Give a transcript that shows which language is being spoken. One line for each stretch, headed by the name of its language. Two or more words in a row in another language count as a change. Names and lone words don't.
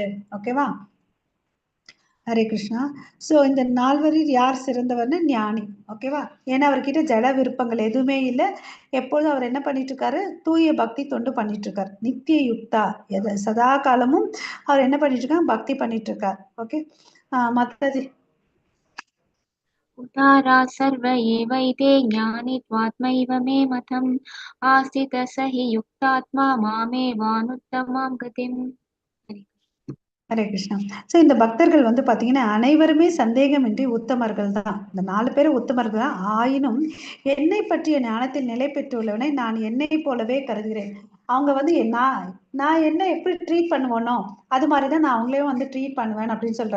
Tamil: ஓகேவா? ஹரே கிருஷ்ணா. ஸோ இந்த 4வரில் யார் சிறந்தவர்னு ஞானி. ஓகேவா? ஏன்னா அவர்கிட்ட ஜட விருப்பங்கள் எதுவுமே இல்லை. எப்பொழுதும் அவர் என்ன பண்ணிட்டு இருக்காரு, தூய பக்தி தொண்டு பண்ணிட்டு இருக்காரு.
Sanskrit: नित्य युक्ता,
Tamil: சதா காலமும் அவர் என்ன பண்ணிட்டு இருக்காரு, பக்தி பண்ணிட்டு இருக்காரு. ஓகே. மத்தது
Sanskrit: उदारा सर्व एवैते ज्ञानी त्वात्मैव मे मतम् आस्थितः स हि युक्तात्मा मामेवानुत्तमां गतिम्.
Tamil: ஹரே கிருஷ்ணா. ஸோ இந்த பக்தர்கள் வந்து பாத்தீங்கன்னா அனைவருமே சந்தேகமின்றி உத்தமர்கள் தான். இந்த 4 பேரும் உத்தமர்கள் தான். ஆயினும் என்னை பற்றிய ஞானத்தில் நிலை பெற்றுள்ளவனை நான் என்னை போலவே கருதுகிறேன். அவங்க வந்து நான் என்ன எப்படி ட்ரீட் பண்ணுவேனோ அது மாதிரிதான் நான் அவங்களையும் வந்து ட்ரீட் பண்ணுவேன் அப்படின்னு சொல்றேன்.